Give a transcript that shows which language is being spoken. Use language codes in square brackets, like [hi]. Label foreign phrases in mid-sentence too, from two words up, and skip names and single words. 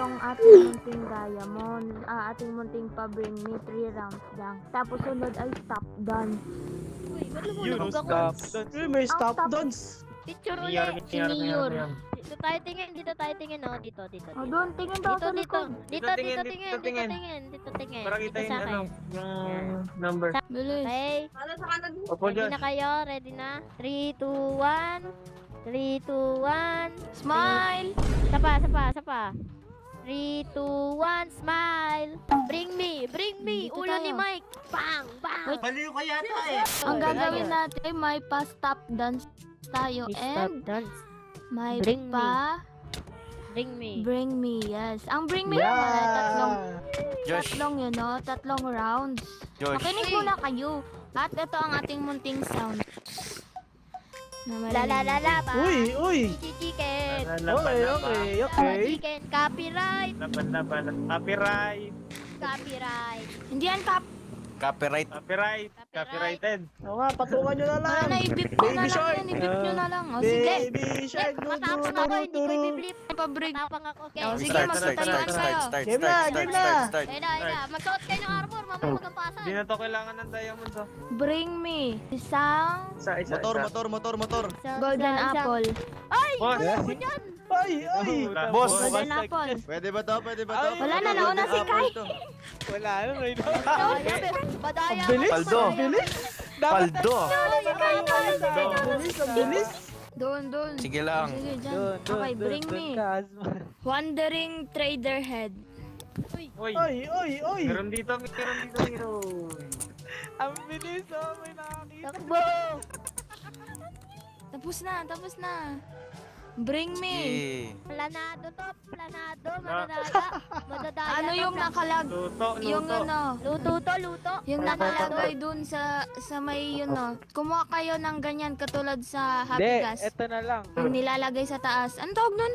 [tl] ating munting diamond, ating munting [en] pa-bring me [tl] 3 rounds lang. Tapos sunod ay [en] stop dance. [tl] Uy, ba't Yun, lumulubog ako? [en] stop. [tl] May stop [en] stop. dance. Picture Mayor, [tl] ulit. Mayor. Dito tayo tingin, oh. Dito. O doon, tingin daw Dito, sa dito. likod. Dito tingin. tingin. Dito Para tingin. kita Dito yung sa akin. yung number. Bilis. Okay. Opo, [en] Ready [tl] Diyos. na kayo? Ready na? 3, 2, 1. 3, 2, 1. [en] Smile! Sapa. 3, 2, 1. Smile. Bring me. [tl] Dito Ulo ni tayo. [en] Mike. Bang. Wait. [tl] Baliw ka yata eh. Ang gagawin natin, may pa- [en] stop dance [tl] tayo and [en] dance. [tl] may [en] Bring me. [tl] pa-bring [en] Bring me. me, yes. [tl] Ang [en] bring me [tl] naman ay Josh, tatlong yun, no? Tatlong rounds. Josh. Makinig muna kayo. At ito ang ating munting sound. Na La la la la ba. Uy. [en] Chicken. Okay. Chicken. Copyright. [tl] Laban. Copyright. Hindi yan [en] Copyright. Copyrighted. [tl] Oo nga, patungan nyo na lang. Wala na, i-beep nyo na [en] Baby [tl] lang [en] shark. [tl] yan. I-beep nyo na lang. O, sige. [en] Baby shark. [tl] Matapang ako, hindi ko i-blip. Pa-break. Matapang ako. Okay. Oh, sige, [en] Start. [tl] magtatayuan kayo. Game na. Ayun. Magsuot kayo ng armor. Mamaya magampasan. Hindi na to kailangan ng diamond to. [en] Bring me isang [tl] Isa. Motor. [en] golden apple. [tl] Ay! Boss. Ako dyan! Ay. Boss. [en] Golden apple. [tl] Pwede ba to? Wala na, nauna si Kai. Wala na, may Badaya. Bilis. Paldo. Bilis. Paldo. Ang bilis. Doon. Sige lang. Sige, dyan. [en] Okay, bring me. Wandering trader head. [tl] Uy. Oy. Meron dito. Ang bilis oh, may nakakita. Takbo! Tapos na. [en] Bring me. [tl] Sige. Planado to. Madadaga. Madadaya. Ano yung nakalag? Luto. Yung ano, Luto. yung nakalagay dun sa may yun no. Kumuha kayo ng ganyan katulad sa Happy Gas. Eto na lang. Yung nilalagay sa taas. Ano tawag nun?